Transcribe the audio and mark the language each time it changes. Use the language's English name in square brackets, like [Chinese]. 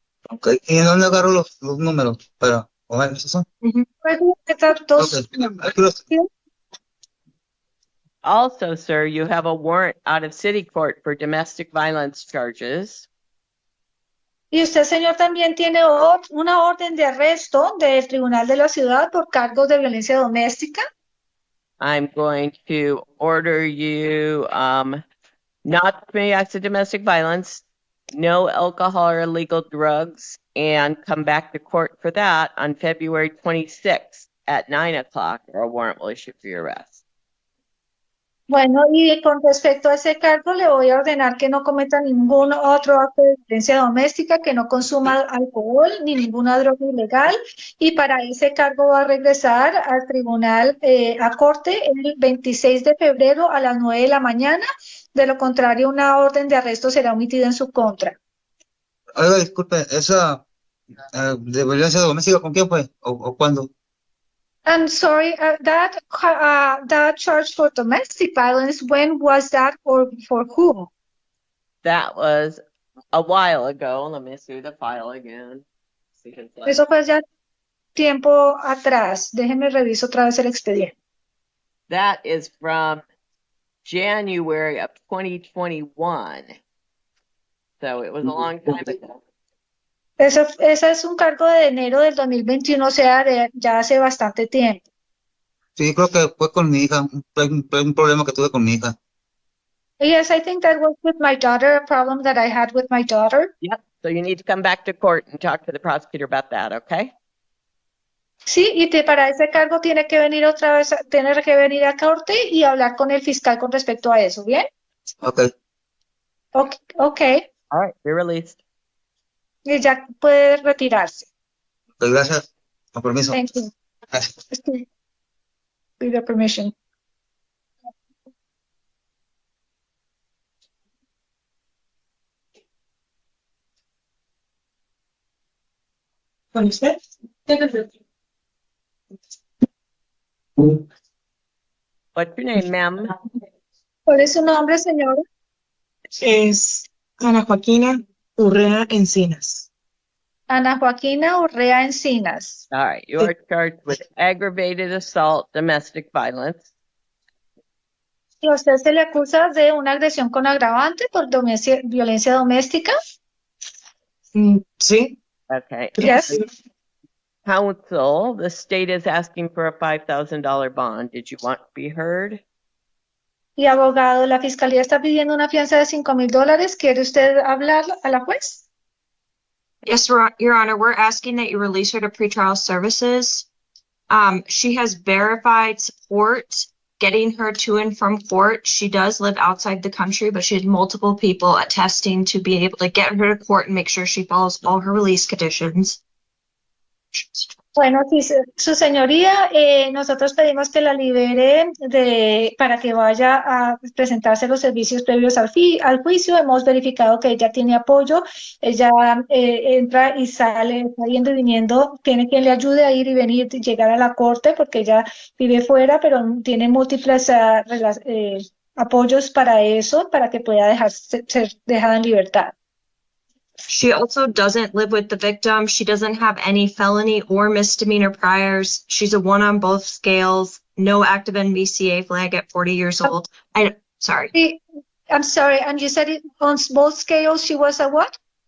[Spanish] Ok, ¿y dónde agarro los números para ver esos son? Puede estar dos. Ok, aquí los- [English] Also, sir, you have a warrant out of city court for domestic violence charges. [Spanish] Y usted, señor, también tiene una orden de arresto del Tribunal de la Ciudad por cargos de violencia doméstica. [English] I'm going to order you not to commit acts of domestic violence, no alcohol or illegal drugs, and come back to court for that on February 26th at 9 o'clock, or a warrant will issue for your arrest. [Spanish] Bueno, y con respecto a ese cargo, le voy a ordenar que no cometa ningún otro acto de violencia doméstica, que no consuma alcohol ni ninguna droga ilegal, y para ese cargo va a regresar al tribunal a corte el 26 de febrero a las 9 de la mañana. De lo contrario, una orden de arresto será emitida en su contra. Oiga, disculpe, esa de violencia doméstica, ¿con quién fue? ¿O cuándo? [English] I'm sorry, that charge for domestic violence, when was that, or for whom? That was a while ago. Let me see the file again. See his last- [Spanish] Eso fue ya tiempo atrás. Déjeme reviso otra vez el expediente. [English] That is from January of 2021. So it was a long time ago. [Spanish] Ese es un cargo de enero del 2021, o sea, ya hace bastante tiempo. Sí, creo que fue con mi hija, un problema que tuve con mi hija. [English] Yes, I think that was with my daughter, a problem that I had with my daughter. Yep. So you need to come back to court and talk to the prosecutor about that, okay? [Spanish] Sí, y para ese cargo tiene que venir otra vez, tiene que venir a corte y hablar con el fiscal con respecto a eso, ¿bien? [English] Ok. Okay. All right, you're released. [Spanish] Y ya puede retirarse. Ok, gracias. Con permiso. [English] Thank you. [Spanish] Gracias. [English] With your permission. [Spanish] ¿Con usted? [English] What's your name, ma'am? [Spanish] ¿Cuál es su nombre, señora? Es Ana Joaquina Urrea Encinas. Ana Joaquina Urrea Encinas. [English] All right, you are charged with aggravated assault, domestic violence. [Spanish] ¿Y a usted se le acusa de una agresión con agravante por violencia doméstica? Sí. [English] Okay. Yes. Counsel, the state is asking for a $5,000 bond. Did you want to be heard? [Spanish] Y abogado, la fiscalía está pidiendo una fianza de $5,000. ¿Quiere usted hablar a la juez? [English] Yes, Your Honor, we're asking that you release her to pretrial services. She has verified support getting her to and from court. She does live outside the country, but she has multiple people attesting to be able to get her to court and make sure she follows all her release conditions. [Spanish] Bueno, sí, su señoría, nosotros pedimos que la libere para que vaya a presentarse los servicios previos al juicio. Hemos verificado que ella tiene apoyo, ella entra y sale, está yendo y viniendo, tiene quien le ayude a ir y venir, llegar a la corte, porque ella vive fuera, pero tiene múltiples apoyos para eso, para que pueda ser dejada en libertad. [English] She also doesn't live with the victim. She doesn't have any felony or misdemeanor priors. She's a 1 on both scales. No active NBCA flag at 40 years old. Sorry. I'm sorry, and you said it on both scales she was a what?